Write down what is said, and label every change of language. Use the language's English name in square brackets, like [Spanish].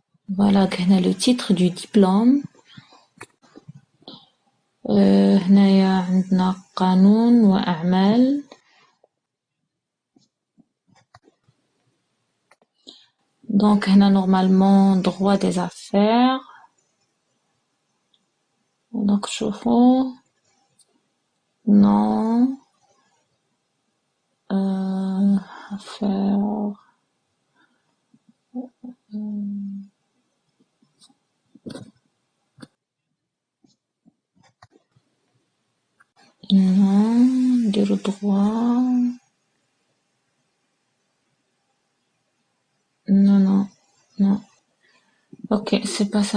[French] voilà [Arabic] هنا [French] le titre du diplôme. [Arabic] هنايا عندنا قانون وأعمال. [French] donc [Arabic] هنا [French] normalement droit des affaires. donc [Arabic] شوفوا [French] non affaires non [Arabic] نديرو [French] droit non ok c'est pas ça.